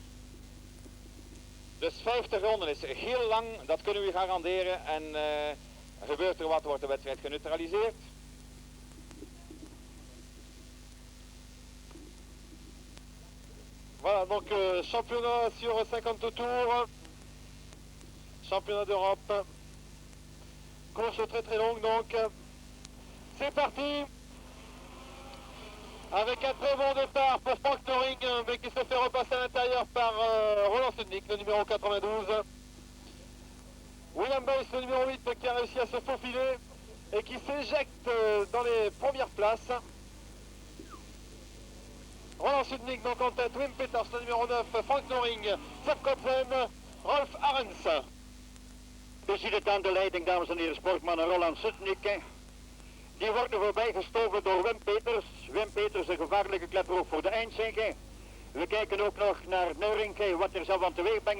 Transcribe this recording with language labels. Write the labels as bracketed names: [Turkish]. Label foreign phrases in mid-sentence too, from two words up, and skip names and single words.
[Dutch] Dus 50 ronden is heel lang, dat kunnen we u garanderen. En gebeurt er wat, wordt de wedstrijd geneutraliseerd. [French] Voilà, donc championnat sur 50 tours. Championnat d'Europe. Course très très longue donc. C'est parti. Avec un très bon départ pour Frank Noring, mais qui se fait repasser à l'intérieur par Roland Sudnik, le numéro 92. William Buys, le numéro 8, qui a réussi à se faufiler et qui s'éjecte dans les premières places. Roland Sudnik donc en tête, Wim Peters, le numéro 9, Frank Noring, Sepp Kopsen, Rolf Arens. [Dutch] U ziet het aan de leiding, dames en heren, sportmannen Roland Sudnik. Die wordt er voorbij gestoken door Wim Peters. Wim Peters, een gevaarlijke klepper ook voor de eindzege. We kijken ook nog naar Neurinke, wat er zal van teweeg brengen.